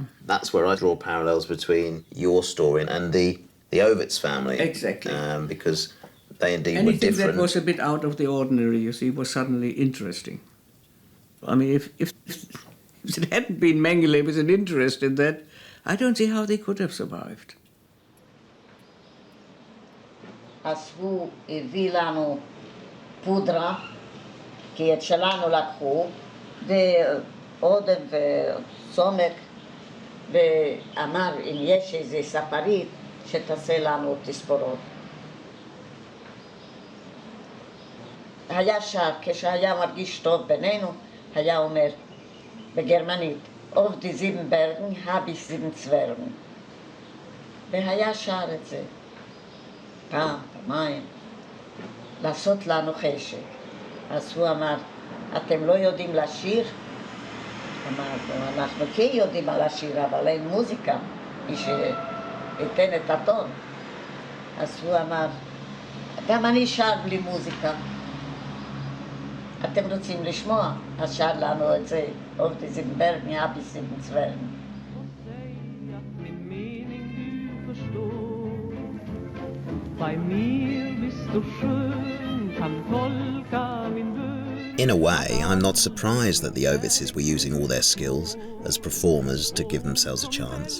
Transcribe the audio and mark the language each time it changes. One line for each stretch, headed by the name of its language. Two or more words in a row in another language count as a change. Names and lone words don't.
English: That's where I draw parallels between your story and the Ovitz family. Exactly. Because they indeed were Anything different. that was a bit out of the ordinary, you see, was suddenly interesting. I mean, if it hadn't been Mengele with an interest in that, I don't see how they could have survived.
Hebrew: אספו, הביא לנו פודרה, כי את שלנו לקחו, ועודף וסומק, ואמר אם יש איזה ספרית שתעשה לנו תספורות. היה שר, כשהיה מרגיש טוב בינינו, היה אומר בגרמנית,
German: auf die 7 Bergen habe ich 7 Zwergen.
Hebrew: והיה שר את זה. פעם, פעמיים, לעשות לנו חשק. אז הוא אמר, אתם לא יודעים לשיר? אמרנו, אנחנו כן יודעים לשיר, אבל אין מוזיקה, מי שייתן את הטון. אז הוא אמר, גם אני שר בלי מוזיקה. אתם רוצים לשמוע? אז שר לנו את זה,
German: auf die 7 Bergen habe ich 7 Zwergen.
English: In a way, I'm not surprised that the Ovitzes were using all their skills as performers to give themselves a chance.